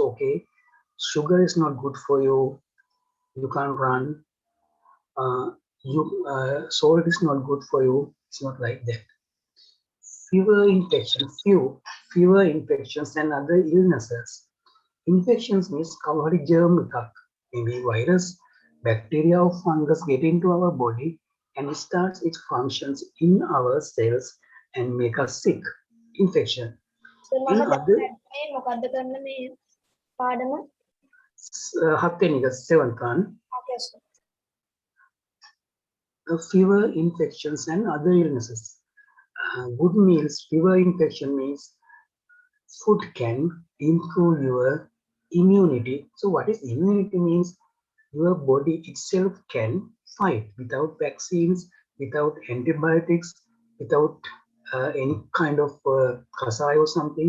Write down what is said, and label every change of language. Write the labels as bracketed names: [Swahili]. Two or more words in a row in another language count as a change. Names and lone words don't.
[English] Okay, sugar is not good for you. You can't run. Uh, salt is not good for you. It's not like that. Fewer infections and other illnesses. Infections means [Sinhala] කවුරු germ එකක්, [English] maybe virus, bacteria or fungus get into our body and starts its functions in our cells and make us sick. Infection. In other [Sinhala] මොකද්ද කරන්න මේ පාඩම? [English] 7 එක 7th one. Okay, sir. Fever infections and other illnesses. Good meals, fever infection means food can improve your immunity. So what is immunity means? Your body itself can fight without vaccines, without antibiotics, without any kind of kasai or something.